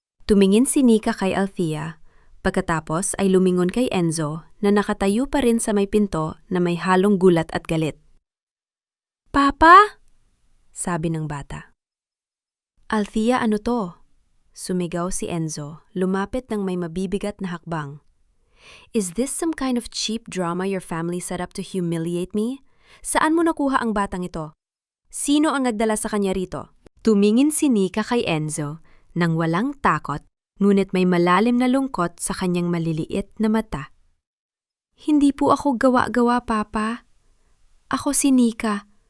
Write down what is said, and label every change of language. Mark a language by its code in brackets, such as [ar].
[tl] Tumingin si Nika kay Althea, pagkatapos ay lumingon kay Enzo na nakatayo pa rin sa may pinto na may halong gulat at galit. Papa? Sabi ng bata. Althea, ano to? Sumigaw si Enzo, lumapit ng may mabibigat na hakbang. [en] Is this some kind of cheap drama your family set up to humiliate me? [tl] Saan mo nakuha ang batang ito? Sino ang nagdala sa kanya rito? Tumingin si Nika kay Enzo nang walang takot, ngunit may malalim na lungkot sa kanyang maliliit na mata. Hindi po ako gawa-gawa, Papa. Ako si Nika.